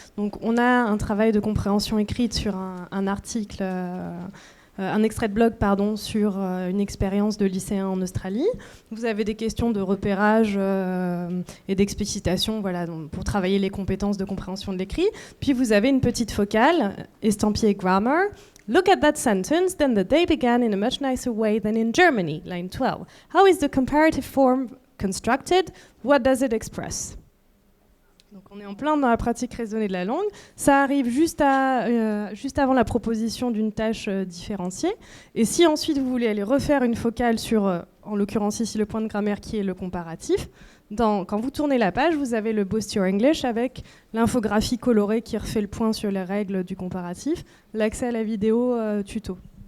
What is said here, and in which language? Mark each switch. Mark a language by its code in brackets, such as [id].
[fr] Donc, on a un travail de compréhension écrite sur un article, un extrait de blog, sur une expérience de lycéen en Australie. Vous avez des questions de repérage et d'explicitation, pour travailler les compétences de compréhension de l'écrit. Puis vous avez une petite focale, estampillée [en] grammar. Look at that sentence, then the day began in a much nicer way than in Germany, line 12. How is the comparative form constructed? What does it express? [fr] Donc on est en plein dans la pratique raisonnée de la langue. Ça arrive juste avant la proposition d'une tâche différenciée. Et si ensuite vous voulez aller refaire une focale sur, en l'occurrence ici, le point de grammaire qui est le comparatif, quand vous tournez la page, vous avez le Boost Your English avec l'infographie colorée qui refait le point sur les règles du comparatif, l'accès à la vidéo tuto.